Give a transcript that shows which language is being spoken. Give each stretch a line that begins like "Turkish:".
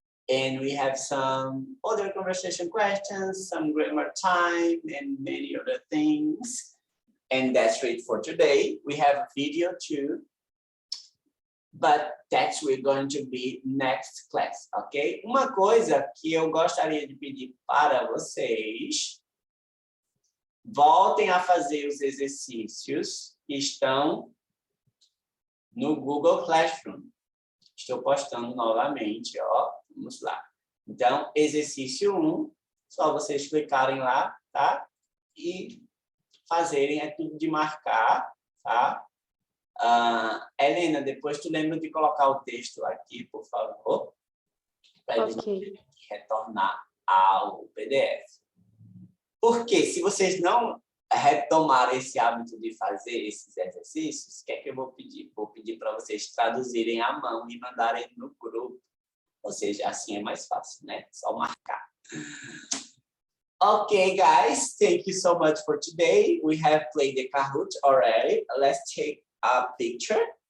English: And we have some other conversation questions, some grammar time, and many other things. And that's it for today. We have a video too. But that we're going to be next class, ok?
Portuguese: Uma coisa que eu gostaria de pedir para vocês, voltem a fazer os exercícios que estão no Google Classroom. Estou postando novamente, ó. Vamos lá. Então, exercício 1, só vocês clicarem lá, tá? E fazerem, é tudo de marcar, tá? Helena, depois tu lembra de colocar o texto aqui, por favor, para Ok. retornar ao PDF. Porque se vocês não retomarem esse hábito de fazer esses exercícios, o que é que eu vou pedir? Vou pedir para vocês traduzirem à mão e mandarem no grupo. Ou seja, assim é mais fácil, né? Só marcar.
English: Okay, guys, thank you so much for today. We have played the Kahoot already. Let's take a picture.